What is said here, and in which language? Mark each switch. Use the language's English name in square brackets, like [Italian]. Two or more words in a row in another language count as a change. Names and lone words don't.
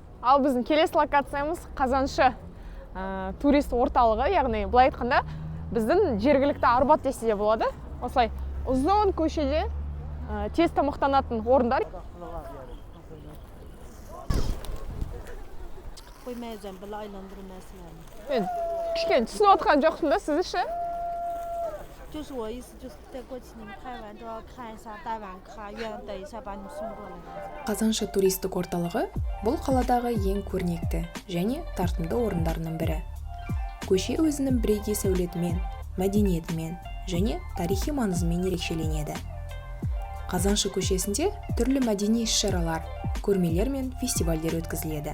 [Kazakh] Ал біздің келесі локациямыз Қазаншы турист орталығы, яғни былай айтқанда біздің жергілікті Арбат десе де болады. Осылай ұзын көшеде тез тамақтанатын орындар. Қоймайжан, бұл айландыру мәселені. Мен кішкене түсініп отқан жоқпын да, сіз ше? [Chinese] 就是我意思，就是再过去你们拍完都要看一下大碗卡院，等一下把你送过来。 [Kazakh] Қазаншы туристік орталығы бұл қаладағы ең көрнекті және тартымды орындарының бірі. Көше өзінің бірегей сәулетімен, мәдениетімен және тарихи маңызымен ерекшеленеді. Қазаншы көшесінде түрлі мәдени іс-шаралар, көрмелер мен фестивальдер өткізіледі.